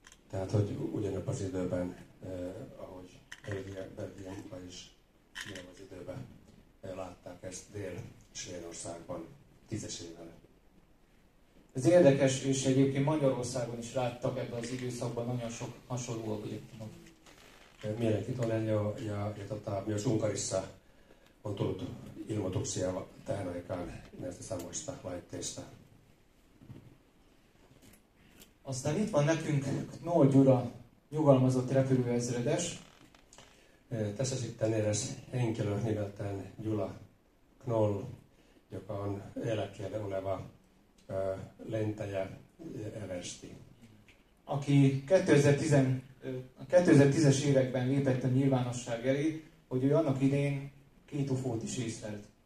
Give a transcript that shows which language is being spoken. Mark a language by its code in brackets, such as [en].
[hu] Tehát, hogy ugyanabban az időben, ahogy Belgian is ugyanabban az időben látták ezt Dél-Svédországban 10-es évvel. Ez érdekes, és egyébként Magyarországon is láttak ebben az időszakban nagyon sok hasonló objektumot. [fi] Mielenkiintoinen ja myös Unkarissa on tullut ilmoituksia tähän aikaan näistä samoista laitteista. [hu] Aztán itt van nekünk Knoll Gyula, nyugalmazott repülőezredes. [fi] Tässä sitten eräs henkilö nimeltään Gyula Knoll, joka on eläkkeelle oleva lentäjä eversti. [hu] Aki 2010-es években lépett a nyilvánosság elé, hogy ő annak idején 2 UFO-t is észlelt.